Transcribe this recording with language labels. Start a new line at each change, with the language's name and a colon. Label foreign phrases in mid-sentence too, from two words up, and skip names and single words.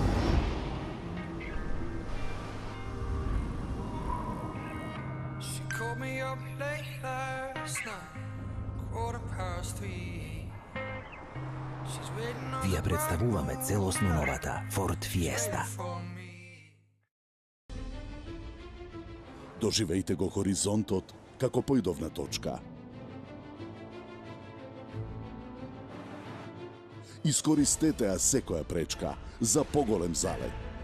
English: She called me up late last night, 3:15. She's waiting on
Macedonian: Ви ја представуваме целосно новата Ford Fiesta.
English: for me.
Macedonian: Доживејте го хоризонтот како појдовна точка. Искористете ја секоја пречка за поголем залет.